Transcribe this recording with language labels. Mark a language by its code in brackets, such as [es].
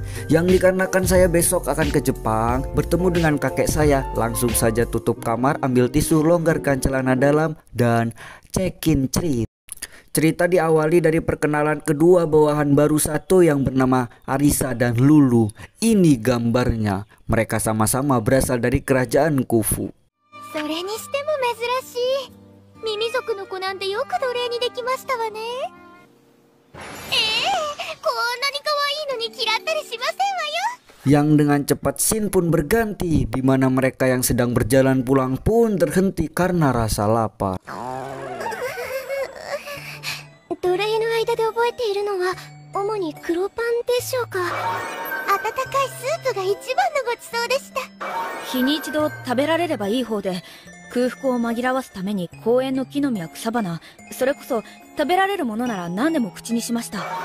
[id] Yang dikarenakan saya besok akan ke Jepang bertemu dengan kakek saya, langsung saja tutup kamar, ambil tisu, longgarkan celana dalam, dan cekin cerita. Cerita diawali dari perkenalan kedua bawahan baru Sato yang bernama Arisa dan Lulu. Ini gambarnya, mereka sama-sama berasal dari kerajaan Kufu. [ja] それにしても珍しい。耳族の子なんてよく奴隷にできましたわね。こんなに可愛いのに嫌ったりしませんわよ。 [id] Yang dengan cepat scene pun berganti, di mana mereka yang sedang berjalan pulang pun terhenti karena rasa lapar. [ja] 奴隷の間で覚えているのは主に黒パンでしょうか。温かいスープが一番のごちそうでした。日に一度食べられればいい方で、空腹を紛らわすために公園の木の実や草花、それこそ食べられるものなら何でも口にしました。